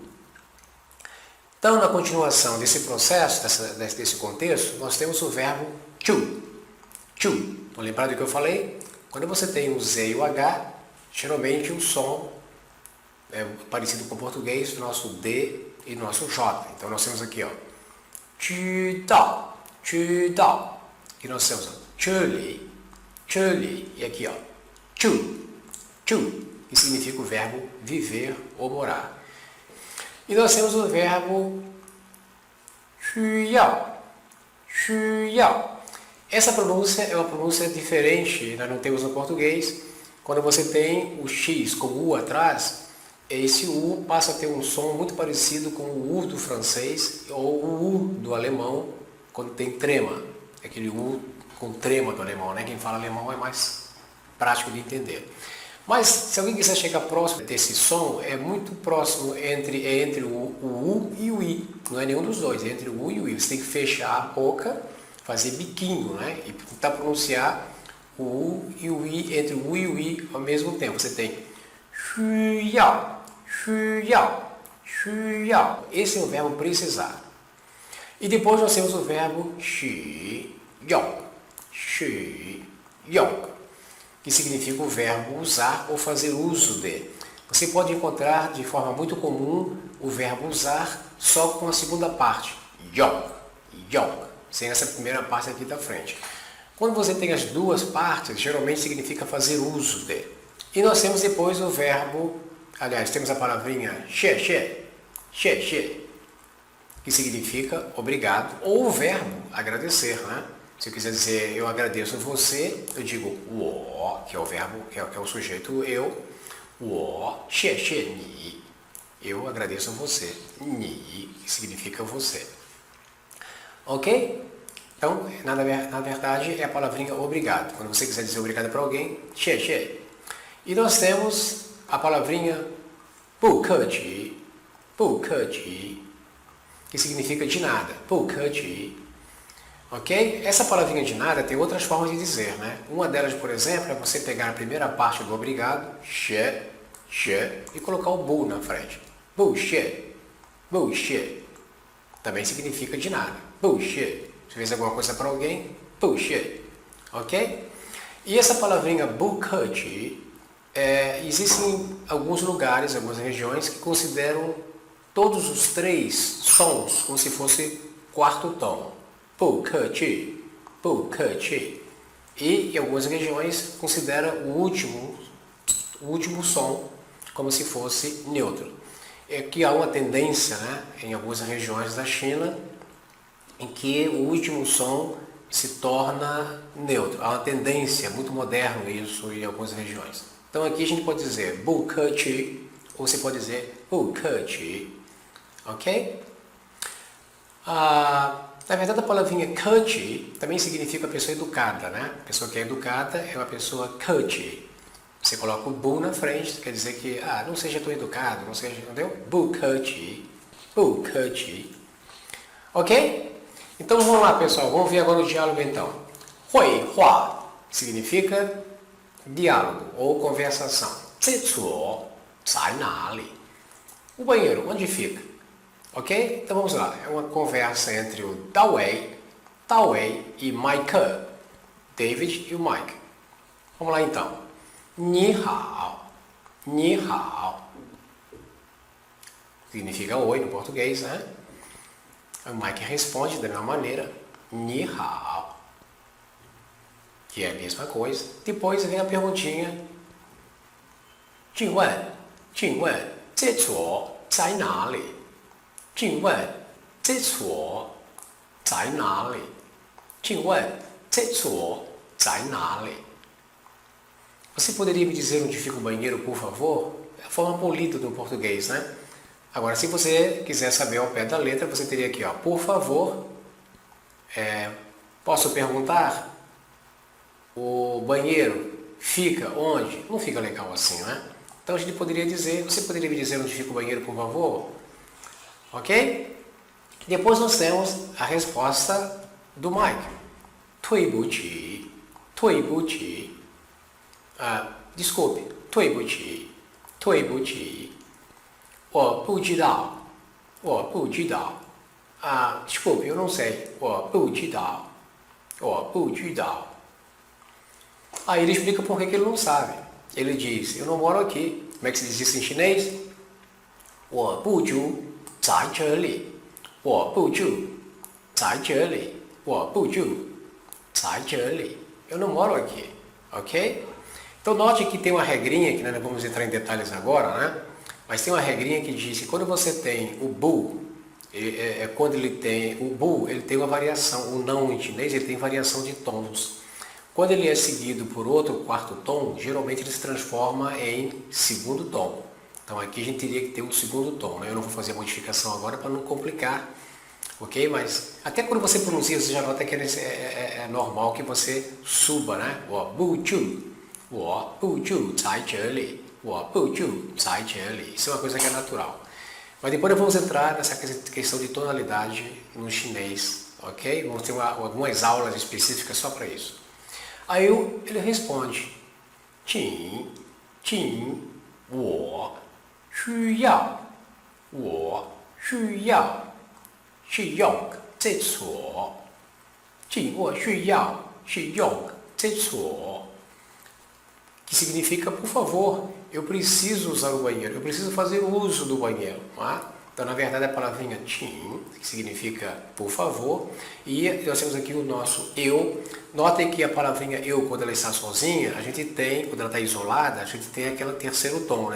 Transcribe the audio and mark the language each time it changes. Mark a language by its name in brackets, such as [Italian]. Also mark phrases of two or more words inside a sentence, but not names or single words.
[Portuguese] Então, na continuação desse processo, desse contexto, nós temos o verbo chu. Estão lembrados do que eu falei? Quando você tem o Z e o H, geralmente o som é parecido com o português, o nosso D e o nosso J. Então nós temos aqui, ó, [Chinese] 知道, 知道. [Portuguese] E nós temos, ó, [Chinese] 这里, 这里. [Portuguese] E aqui, ó, [Chinese] 住, 住, [Portuguese] que significa o verbo viver ou morar. E nós temos o verbo [Chinese] 需要, 需要. [Portuguese] Essa pronúncia é uma pronúncia diferente, nós não temos no português. Quando você tem o X com o U atrás, esse U passa a ter um som muito parecido com o U do francês ou o U do alemão, quando tem trema. Aquele U com trema do alemão, né? Quem fala alemão é mais prático de entender. Mas se alguém quiser chegar próximo desse som, é muito próximo entre o U e o I. Não é nenhum dos dois, é entre o U e o I. Você tem que fechar a boca, fazer biquinho, né? E tentar pronunciar o U e o I, entre o U e o I ao mesmo tempo. Você tem [Chinese] 需要, 需要, 需要. [Portuguese] Esse é o verbo precisar. E depois nós temos o verbo [Chinese] 使用, 使用, [Portuguese] que significa o verbo usar ou fazer uso de. Você pode encontrar de forma muito comum o verbo usar só com a segunda parte, [Chinese] 用, 用, [Portuguese] sem essa primeira parte aqui da frente. Quando você tem as duas partes, geralmente significa fazer uso de. E nós temos depois o verbo, aliás, temos a palavrinha [Chinese] 谢谢, 谢谢, [Portuguese] que significa obrigado, ou o verbo agradecer, né? Se eu quiser dizer eu agradeço você, eu digo 我, que é o verbo, que é o sujeito eu, [Chinese] 我谢谢你, [Portuguese] eu agradeço você, 你, que significa você. Ok? Então, na verdade, é a palavrinha obrigado. Quando você quiser dizer obrigado para alguém, [Chinese] 谢谢. [Portuguese] E nós temos a palavrinha [Chinese] 不客气, 不客气, [Portuguese] que significa de nada, [Chinese] 不客气. [Portuguese] Ok? Essa palavrinha de nada tem outras formas de dizer, né? Uma delas, por exemplo, é você pegar a primeira parte do obrigado, [Chinese] 谢, 谢, [Portuguese] e colocar o bu na frente. [Chinese] 不谢, 不谢. [Portuguese] Também significa de nada, [Chinese] 不谢. [Portuguese] Se fez alguma coisa para alguém, [Chinese] 不谢. [Portuguese] Ok? E essa palavrinha [Chinese] 不客气, [Portuguese] existem alguns lugares, algumas regiões que consideram todos os três sons como se fosse quarto tom. [Chinese] 不客气, 不客气. [Portuguese] E em algumas regiões considera o último som como se fosse neutro. É que há uma tendência, né, em algumas regiões da China em que o último som se torna neutro. Há uma tendência, muito moderno isso em algumas regiões. Então aqui a gente pode dizer [Chinese] 不客气, [Portuguese] ou você pode dizer [Chinese] 不客气. [Portuguese] Ok? Na verdade, a palavrinha 客气 também significa pessoa educada, né? A pessoa que é educada é uma pessoa 客气. Você coloca o bu na frente, quer dizer que, não seja tão educado, não seja, entendeu? [Chinese] 不客气, 不客气. [Portuguese] Ok? Então vamos lá, pessoal, vamos ver agora o diálogo então. 会话 significa diálogo ou conversação. [Chinese] 厕所在哪里? [Portuguese] O banheiro, onde fica? Ok? Então vamos lá. É uma conversa entre o Dawei e Mike. David e o Mike. Vamos lá então. [Chinese] 你好, 你好. [Portuguese] Significa oi no português, né? O Mike responde da mesma maneira. [Chinese] 你好. [Portuguese] Que é a mesma coisa. Depois vem a perguntinha. [Chinese] 请问, 请问, 厕所在哪里? 请问厕所在哪里? 请问厕所在哪里? [Portuguese] Você poderia me dizer onde fica o banheiro, por favor? É a forma polida do português, né? Agora, se você quiser saber ao pé da letra, você teria aqui, ó, por favor, posso perguntar? O banheiro fica onde? Não fica legal assim, né? Então a gente poderia dizer, você poderia me dizer onde fica o banheiro, por favor? Ok? Depois nós temos a resposta do Mike. [Chinese] 对不起, 对不起. Desculpe, 对不起, 对不起. 我不知道, 我不知道. [Portuguese] Desculpe, eu não sei. [Chinese] 我不知道, 我不知道. [Portuguese] Aí ele explica por que ele não sabe. ele diz, eu não moro aqui. Como é que se diz isso em chinês? [Chinese] 我不住在这里，我不住在这里，我不住在这里。 [Portuguese] Eu não moro aqui, ok? Então note que tem uma regrinha, que nós não vamos entrar em detalhes agora, né? Mas tem uma regrinha que diz que quando você tem o bu, quando ele tem o bu, ele tem uma variação, o não em chinês, ele tem variação de tons. Quando ele é seguido por outro quarto tom, geralmente ele se transforma em segundo tom. Então aqui a gente teria que ter um segundo tom, né? Eu não vou fazer a modificação agora para não complicar, ok? Mas até quando você pronuncia, você já nota que é normal que você suba, né? 我不住在这里，我不住在这里. Isso é uma coisa que é natural. Mas depois nós vamos entrar nessa questão de tonalidade no chinês, ok? Vamos ter algumas aulas específicas só para isso. Aí ele responde, [Chinese] 请我需要去用这所，请我需要去用这所. [Portuguese] Que significa, por favor, eu preciso usar o banheiro, eu preciso fazer uso do banheiro. Tá? Então, na verdade, a palavrinha 请, que significa por favor, e nós temos aqui o nosso eu. Notem que a palavrinha eu, quando ela está sozinha, a gente tem, quando ela está isolada, a gente tem aquele terceiro tom, né?